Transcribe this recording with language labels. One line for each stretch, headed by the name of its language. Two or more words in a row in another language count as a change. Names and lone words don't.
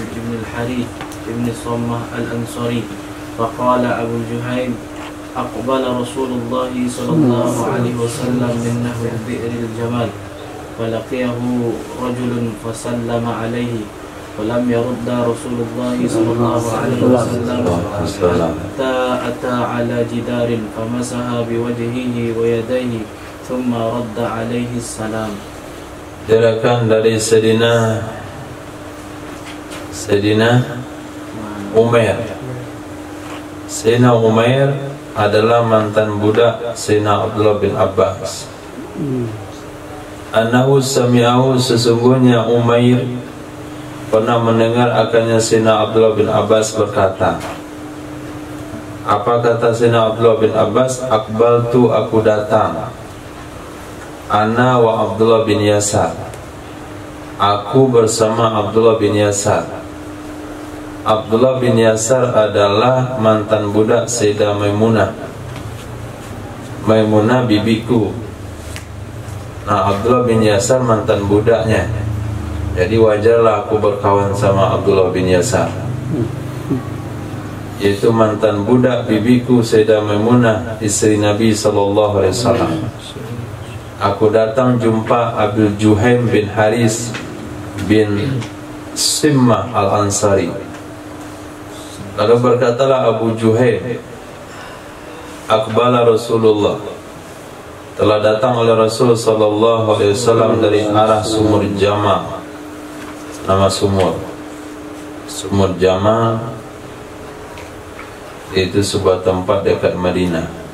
Arabic: بن الحريث بن صمة الأنصاري فقال أبو الجهيم أقبل رسول الله صلى الله عليه وسلم من نحو بئر الجمال فلقيه رجل فسلم عليه ولم يرد رسول الله صلى الله عليه وسلم حتى أتى على جدار فمسح بوجهه ويديه ثم رد عليه السلام.
Indonesian: Diriwayatkan dari Sayyidina Umair. Sayyidina Umair adalah mantan budak Sayyidina Abdullah bin Abbas.
Arabic: أنه سمعه,
Indonesian: sesungguhnya Umair pernah mendengar akannya Sayyidina Abdullah bin Abbas berkata. Apa kata Sayyidina Abdullah bin Abbas? Aqbaltu, aku datang.
Arabic: أنا و Abdullah bin Yasar,
Indonesian: aku bersama Abdullah bin Yasar. Abdullah bin Yasar adalah mantan budak Sayyidah Maimunah. Maimunah bibiku. Nah, Abdullah bin Yasar mantan budaknya. Jadi wajarlah aku berkawan sama Abdullah bin Yasar, yaitu mantan budak bibiku Sayyidah Maimunah, istri Nabi
Arabic: صلى الله عليه وسلم.
Indonesian: Aku datang jumpa Abdul Juhaim bin Haris bin Simmah al-Ansari. Lalu berkatalah Abu Juhaim,
Arabic: أقبل رسول الله,
Indonesian: telah datang oleh Rasul
Arabic: صلى الله عليه وسلم
Indonesian: dari arah Sumur Jama. Nama Sumur Jama itu sebuah tempat dekat Madinah.